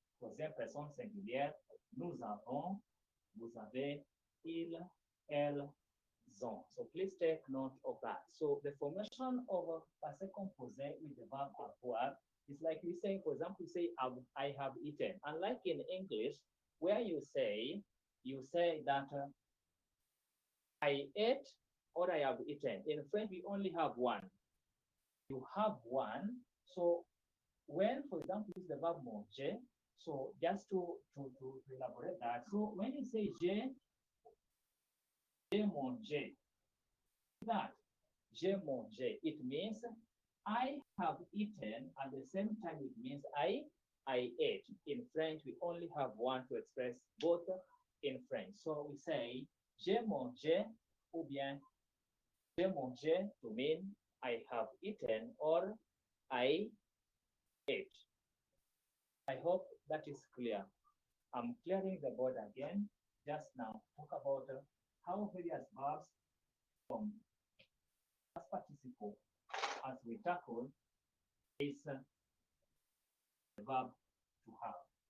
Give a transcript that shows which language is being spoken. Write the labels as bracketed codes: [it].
[fr] Troisième personne singulière, nous avons, vous avez, il, elles, ont. [en] So please take note of that. So the formation of a passé composé with the verb avoir is like we say, for example, say, I have eaten. Unlike in English, where you say that I ate or I have eaten. In French, we only have one. You have one. So when, for example, use the verb manger, so just to elaborate that, so when you say [fr] j'ai mangé, [en] that j'ai mangé, it means I have eaten, at the same time it means I ate. In French, we only have one to express both in French. So we say [fr] j'ai mangé, ou bien j'ai mangé [en] to mean I have eaten or I ate. I hope that is clear. I'm clearing the board again. Just now, talk about how various verbs from past participle as we tackle is the verb to have.